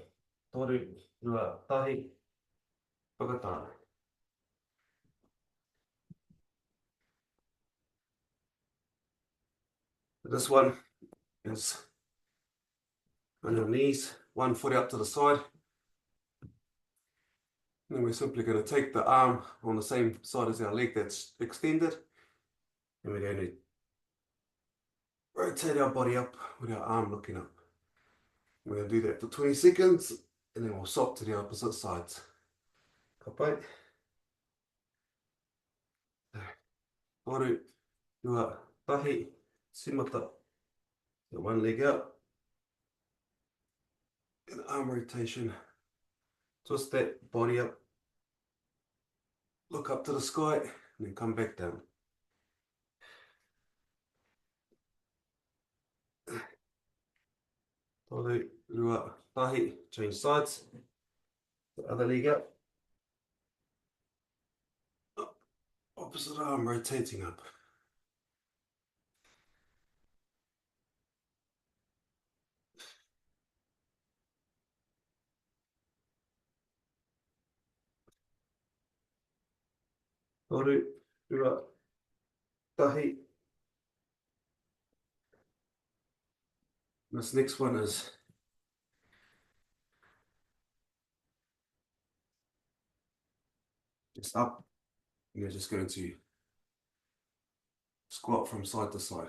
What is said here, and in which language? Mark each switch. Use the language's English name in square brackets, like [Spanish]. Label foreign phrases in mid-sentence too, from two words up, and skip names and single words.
[Māori] Toru, rua, tahi, whakatā. [English] This one is on your knees, one foot out to the side. And we're simply going to take the arm on the same side as our leg that's extended. And we're going to rotate our body up with our arm looking up. We're going to do that for 20 seconds and then we'll swap to the opposite sides. [Māori] Papai. Toru, rua, tahi, simata. [English] Get one leg out. And arm rotation. Twist that body up. Look up to the sky and then come back down. [Māori] Toru, rua, tahi, [English] change sides. The other leg up. Opposite arm rotating up. [Māori] Toru, rua, tahi. [English] This next one is just up. You're just going to squat from side to side.